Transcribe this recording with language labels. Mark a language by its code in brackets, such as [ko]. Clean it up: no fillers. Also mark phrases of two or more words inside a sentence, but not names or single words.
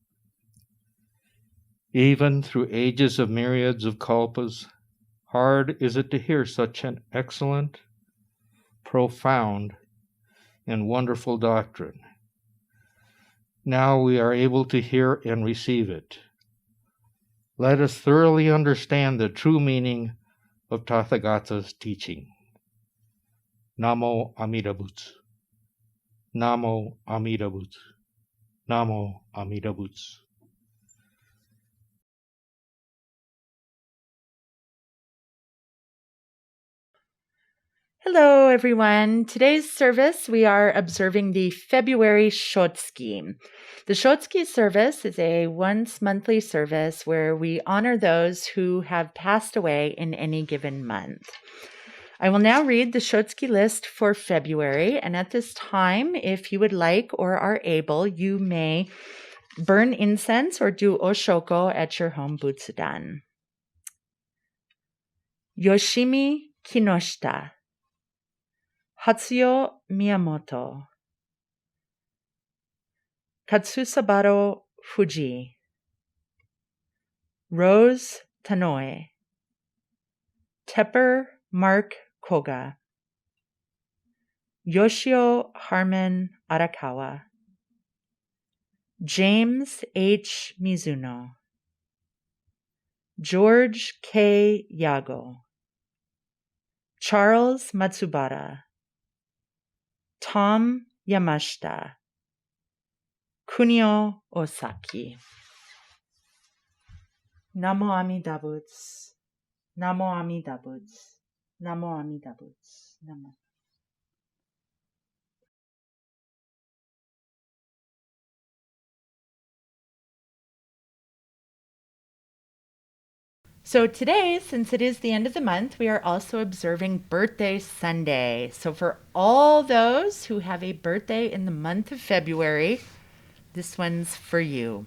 [en] Even through ages of myriads of kalpas, hard is it to hear such an excellent, profound, and wonderful doctrine. Now we are able to hear and receive it. Let us thoroughly understand the true meaning of Tathagata's teaching. Namo Amida Buddha. Namo Amida Buddha. Namo Amida Buddha. Hello, everyone. Today's service, we are observing the February Shotsuki. The Shotsuki service is a once-monthly service where we honor those who have passed away in any given month. I will now read the Shotsuki list for February, and at this time, if you would like or are able, you may burn incense or do oshoko at your home butsudan. Yoshimi Kinoshita, Hatsuyo Miyamoto, Katsusabaro Fuji, Rose Tanoe, Tepper Mark Koga, Yoshio Harmon Arakawa, James H. Mizuno, George K. Yago, Charles Matsubara, Tom Yamashita, Kunio Osaki. Namo Amida Buddha. Namo Amida Buddha. Namo Amida Buddha. Namo. So today, since it is the end of the month, we are also observing Birthday Sunday. So for all those who have a birthday in the month of February, this one's for you.